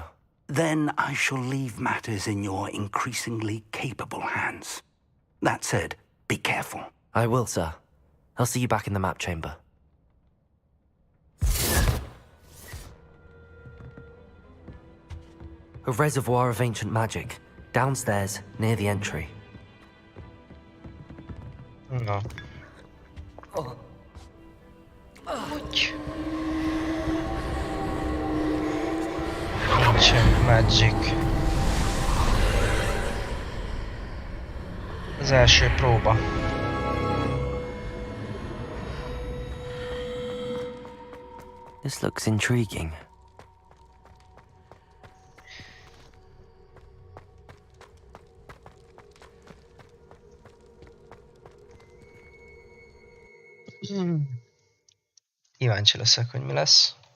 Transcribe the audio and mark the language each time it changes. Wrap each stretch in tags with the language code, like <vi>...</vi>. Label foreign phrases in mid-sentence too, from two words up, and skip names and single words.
<en>Then I shall leave matters in your increasingly capable hands. That said, be careful. I will, sir. I'll see you back in the map chamber. A reservoir of ancient magic, downstairs, near the entry.</en> <hu>Na. Úgy.</hu> <en>Ancient Magic.</en> <hu>Az első próba.</hu> <en>This looks intriguing.</en> <hu>Kíváncsi leszek, hogy mi lesz.</hu>